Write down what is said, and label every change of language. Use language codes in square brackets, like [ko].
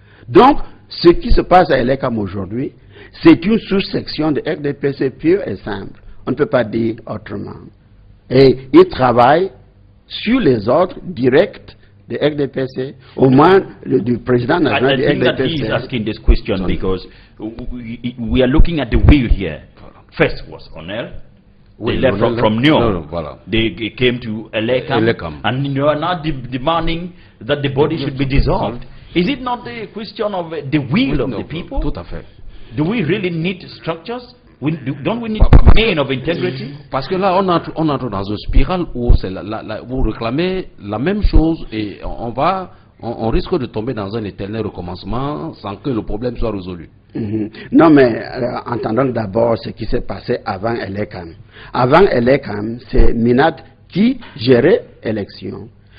[fr] Donc, ce qui se passe à ELECAM aujourd'hui, c'est une sous-section de RDPC pure et simple. On ne peut pas dire autrement. Et ils travaillent sur les ordres directs de RDPC, au moins du président national de RDPC. [en] I think that he is asking this question because we are looking at the wheel here. First was Onel. They left from Nyon. They came to ELECAM, and you are now demanding that the body should be dissolved. Is it not a question of the will of the people? [fr] Tout à fait. [en] Do we really need structures? Don't we need men of integrity? [fr] Parce que là, on entre dans une spirale où vous réclamez la même chose et on risque de tomber dans un éternel recommencement sans que le problème soit résolu. Non, mais entendons d'abord ce qui s'est passé avant ELECAM. Avant ELECAM, c'est Minat qui gérait l'élection.